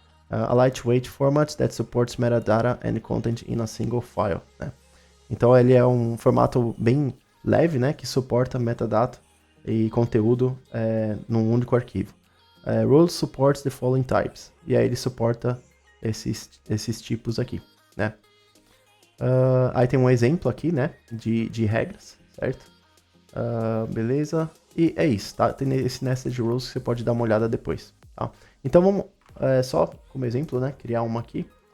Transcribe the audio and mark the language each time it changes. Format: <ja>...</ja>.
<en>A lightweight format that supports metadata and content in a single file, né?</en> <pt>Então, ele é um formato bem leve, né? Que suporta metadata e conteúdo num único arquivo.</pt> <en>Rules supports the following types.</en> <pt>E aí ele suporta esses tipos aqui, né? Aí tem um exemplo aqui, né? De regras, certo? Beleza. E é isso, tá? Tem esse nested rules que você pode dar uma olhada depois, tá? Então vamos, só como exemplo, né? Criar uma aqui.</pt>